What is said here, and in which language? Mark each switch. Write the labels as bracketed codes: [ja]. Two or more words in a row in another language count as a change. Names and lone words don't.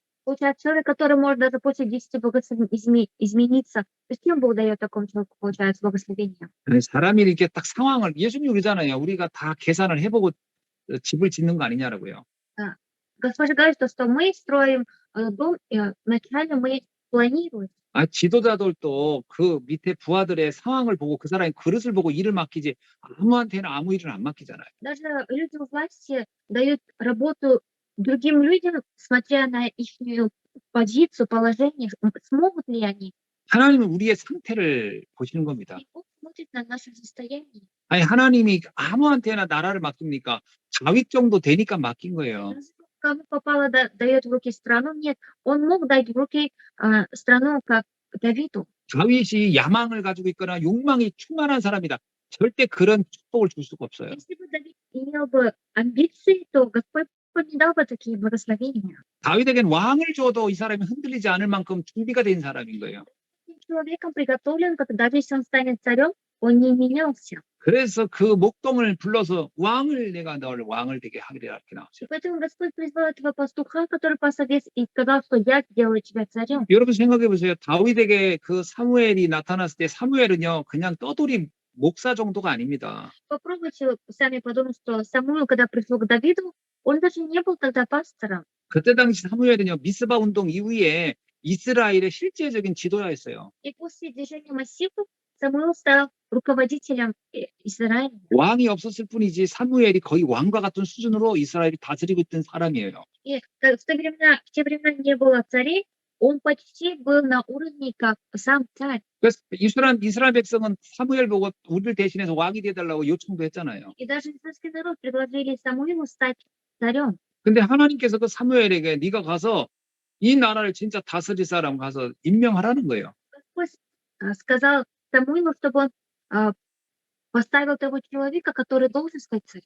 [ru] Получается, человек, который может даже после 10 благословений измениться, зачем Бог дает такому человеку, получается, благословение? [ko] 아니, 사람이 이렇게 딱 상황을 예수님이 그러잖아요. 우리가 다 계산을 해보고 집을 짓는 거 아니냐라고요. [ru] Господь же говорит, что мы строим дом, вначале мы планируем. [ko] 아, 지도자들도 그 밑에 부하들의 상황을 보고 그 사람의 그릇을 보고 일을 맡기지 아무한테나 아무 일을 안 맡기잖아요. [ru] Даже люди у власти дают работу другим людям, смотря на их позицию, положение, смогут ли они. [ko] 하나님은 우리의 상태를 보시는 겁니다. [ru] И Бог смотрит на наше состояние. [ko] 아니 하나님이 아무한테나 나라를 맡깁니까? 다윗 정도 되니까 맡긴 거예요. [ru] Кому попало, дает в руки страну? Нет, он мог дать в руки страну, как Давиду. [ko] 다윗이 야망을 가지고 있거나 욕망이 충만한 사람이다. 절대 그런 축복을 줄 수가 없어요. [ru] Если бы Давид имел бы амбиции, то Господь не дал бы такие благословения. [ko] 다윗에겐 왕을 줘도 이 사람이 흔들리지 않을 만큼 준비가 된 사람인 거예요. [ru] Человеком приготовлен, как даже если он станет царем, он не менялся. [ko] 그래서 그 목동을 불러서 왕을 내가 너를 왕을 되게 하리라 이렇게 나오죠. [ru] Поэтому Господь призвал этого пастуха, который пас овец, и сказал, что я сделаю тебя царем. [ko] 여러분 생각해 보세요. 다윗에게 그 사무엘이 나타났을 때 사무엘은요 그냥 떠돌이 목사 정도가 아닙니다. [ru] Попробуйте сами подумать, что Самуил, когда пришел к Давиду, он даже не был тогда пастором. [ko] 그때 당시 사무엘은요 미스바 운동 이후에 이스라엘의 실제적인 지도자였어요. [ru] И после движения массивов Самуил стал руководителем Израиля. [ko] 왕이 없었을 뿐이지 사무엘이 거의 왕과 같은 수준으로 이스라엘을 다스리고 있던 사람이에요. [ru] И в те времена не было царей, он почти был на уровне как сам царь. [ko] 그래서 이스라엘 백성은 사무엘 보고 우리를 대신해서 왕이 되달라고 요청도 했잖아요. [ru] И даже израильский народ предложили Самуилу стать царем. [ko] 근데 하나님께서 그 사무엘에게 네가 가서 이 나라를 진짜 다스릴 사람 가서 임명하라는 거예요. [ru] Господь сказал Самуилу, чтобы он поставил того человека, который должен стать царем.